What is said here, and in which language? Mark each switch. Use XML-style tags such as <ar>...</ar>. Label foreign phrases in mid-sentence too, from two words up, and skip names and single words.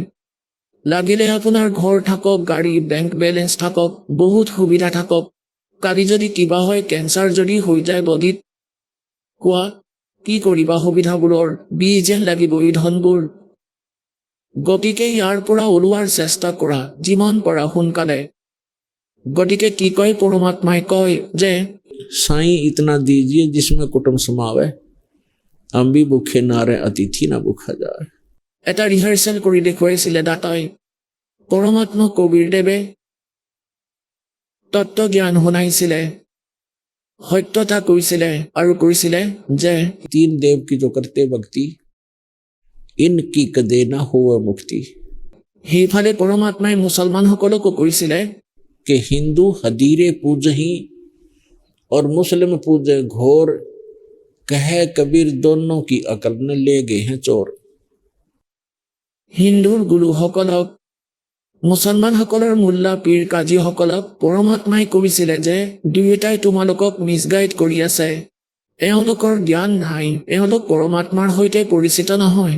<as>লাগিলে আপোনাৰ ঘৰ থাকক, গাড়ী, বেংক বেলেঞ্চ থাকক, বহুত সুবিধা থাকক, কালি যদি কিবা হয়, কেঞ্চাৰ যদি হৈ যায় বডিত, কোৱা কি কৰিবা? সুবিধাবোৰৰ বীজ যেন লাগিব এই ধনবোৰ। গতিকে ইয়াৰ পৰা ওলোৱাৰ চেষ্টা কৰা যিমান পৰা সোনকালে। গতিকে কি কয় পৰমাত্মাই? কয় যে</as> <hi>साईं इतना दीजिए जिसमें कुटुंब समावे, हम भी भूखे ना रहे, अतिथि ना भूखा जाए।</hi> <as>এটা ৰিহাৰ্চেল কৰি দেখুৱাইছিলে দাতাই। পৰমাত্মা কবিৰদেৱে তত্ত্বজ্ঞান শুনাইছিলে, সত্যতা কৈছিলে আৰু কৈছিলে যে</as> <hi>3 देव की जो करते भक्ति, इनकी कदे ना होवे मुक्ति।</hi> <as>সেইফালে পৰমাত্মাই মুছলমানসকলকো কৈছিলে</as> <hi>कि हिंदू हदीरे पूजही और मुस्लिम पूजे घोर, कहे कबीर दोनों की अकल न ले गए हैं चोर।</hi> <as>হিন্দুৰ গুৰুসকলক, মুছলমানসকলৰ মুল্লা পীৰ কাজীসকলক পৰমাত্মাই কৈছিলে যে দুয়োটাই তোমালোকক মিছগাইড কৰি আছে। এওঁলোকৰ জ্ঞান নাই, এওঁলোক পৰমাত্মাৰ সৈতে পৰিচিত নহয়।</as>